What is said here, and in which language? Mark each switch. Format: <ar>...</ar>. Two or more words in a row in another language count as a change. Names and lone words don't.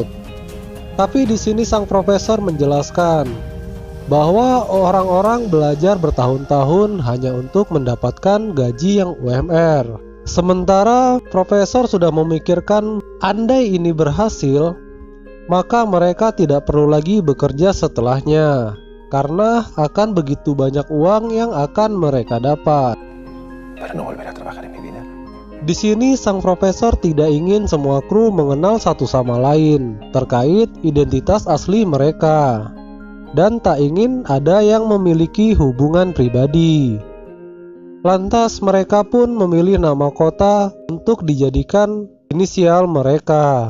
<id>Tapi di sini sang profesor menjelaskan bahwa orang-orang belajar bertahun-tahun hanya untuk mendapatkan gaji yang UMR. Sementara profesor sudah memikirkan andai ini berhasil, maka mereka tidak perlu lagi bekerja setelahnya, karena akan begitu banyak uang yang akan mereka dapat.</id> <es>Para no volver a trabajar en mi vida.</es> <id>Di sini sang profesor tidak ingin semua kru mengenal satu sama lain terkait identitas asli mereka, dan tak ingin ada yang memiliki hubungan pribadi. Lantas mereka pun memilih nama kota untuk dijadikan inisial mereka.</id>